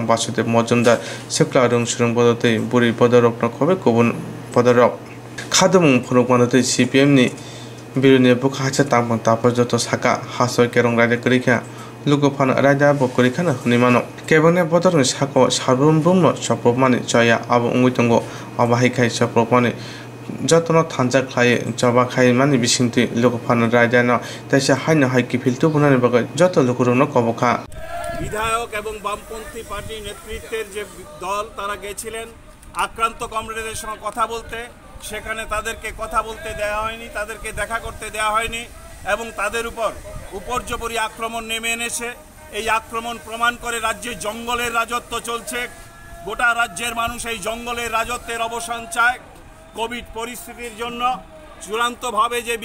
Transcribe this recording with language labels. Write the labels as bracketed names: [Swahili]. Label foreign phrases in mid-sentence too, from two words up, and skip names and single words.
[Kok Borok] basude mojumdar sekla rung surung bodote buri bodorok no khobe kubun bodorok khadung phunuk manate CPM ni biruni buka hacha tangpang tapajoto saka haso kerong raide krikha Lugopan Raja Bokorikana Hunimano Kevane Bodor Sako Sarbum Bruno Chopomani Chaya Abu Ungutungo Abahikai Chopomani Jatono Tanza Klai Jabakai Mani Bishinti Lugopan Rajana Tasha Haina Haiki Filtu Bunani Baga Joto Lukuruno Koboka [Bangla] বিধায়ক এবং বামপন্থী পার্টি নেতৃত্বের যে দল তারা গেছিলেন আক্রান্ত কমরেডদের সঙ্গে কথা বলতে সেখানে তাদেরকে কথা বলতে দেওয়া হয়নি তাদেরকে দেখা করতে দেওয়া হয়নি এবং তাদের উপর উপর্যুপরি আক্রমণ নেমে এনেছে এই আক্রমণ প্রমাণ করে রাজ্যে জঙ্গলের রাজত্ব চলছে গোটা রাজ্যের মানুষ এই জঙ্গলের রাজত্বের অবসান চায় কোভিড পরিস্থিতির জন্য চূড়ান্তভাবে যে